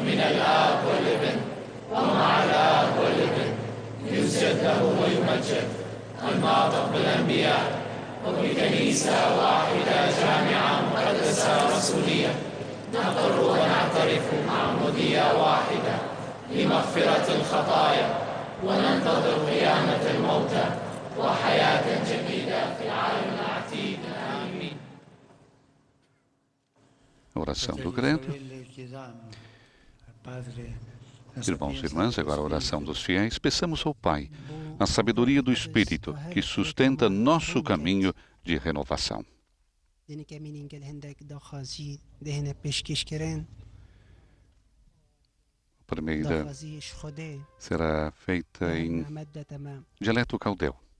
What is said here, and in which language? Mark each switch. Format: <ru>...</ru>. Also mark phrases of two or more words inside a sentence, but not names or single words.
<ar>من الآب والابن ومع الآب والابن يسجد له ويمجد الناطق بالأنبياء وبكنيسة واحدة جامعة مقدسة رسولية نقر ونعترف معمودية واحدة لمغفرة الخطايا وننتظر قيامة الموتى وحياة جديدة في العالم العتيد. آمين.</ar> <pt>Oração do credo. Irmãos e irmãs, agora a oração dos fiéis. Peçamos ao Pai a sabedoria do Espírito que sustenta nosso caminho de renovação. A primeira será feita em dialeto caldeu.</pt>